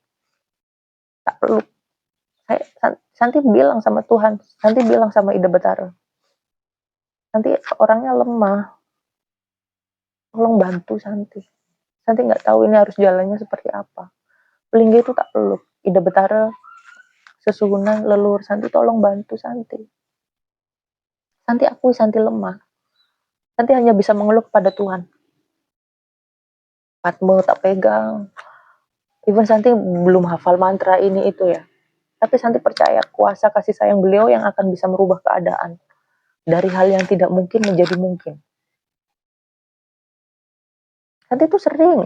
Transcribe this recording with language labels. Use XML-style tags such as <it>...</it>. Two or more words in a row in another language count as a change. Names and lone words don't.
<id>Tak peluk. Santi bilang sama Tuhan, Santi bilang sama Ida Betara. Santi orangnya lemah. Tolong bantu Santi. Santi nggak tahu ini harus jalannya seperti apa. Pelinggih itu tak peluk. Ida Betara, sesuhunan, leluhur Santi, tolong bantu Santi. Santi akui Santi lemah. Santi hanya bisa mengeluh pada Tuhan. Patme tak pegang. Even Santi belum hafal mantra ini itu ya. Tapi Santi percaya kuasa kasih sayang beliau yang akan bisa merubah keadaan. Dari hal yang tidak mungkin menjadi mungkin. Santi itu sering.</id>